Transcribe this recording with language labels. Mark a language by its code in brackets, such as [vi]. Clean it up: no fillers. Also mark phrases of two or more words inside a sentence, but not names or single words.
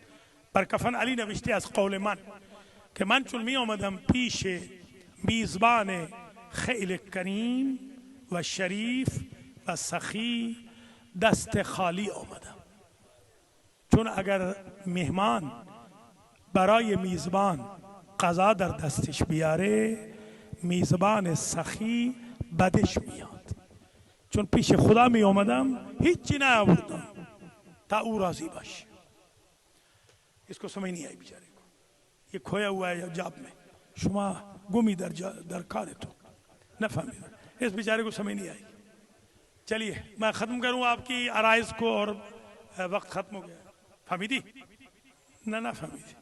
[fa] بر کفن علی نوشته از قول من که من چون می آمدم پیش میزبان خیلی کریم و شریف و سخی دست خالی آمدم، چون اگر مهمان برای میزبان غذا در دستش بیاره، میزبان سخی بدش میاد. چون پیش خدا می آمدم هیچی نیاوردم تا او راضی باشه. [ur] اس کو سمجھ نہیں آئی بیچارے کو، یہ کھویا ہوا ہے جاب میں, [fa] شما گمی در کار تو نه فهمی, [ur] اس بیچارے کو سمجھ نہیں آئی. چلیے میں ختم کروں آپ کی عرائض کو، اور وقت ختم ہو گیا. فہمی تھی نا فہمی تھی?